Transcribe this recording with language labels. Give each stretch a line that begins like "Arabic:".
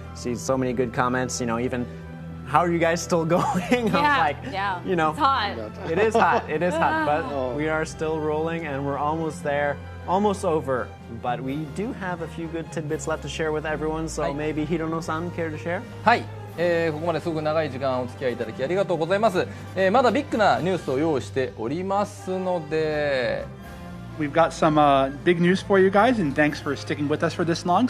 English: See so many good comments, you know, even how are you guys still going? Yeah, like, you know, it's hot. It is hot. It is hot, but we are still rolling and we're almost there, almost over. But we do have a few good tidbits left to share with everyone, so maybe Hirono-san care to share?
Japanese: はい、ここまですごく長い時間お付き合いいただきありがとうございます。まだビッグなニュースを用意しておりますので。
English: We've got some big news for you guys, and thanks for sticking with us for this long.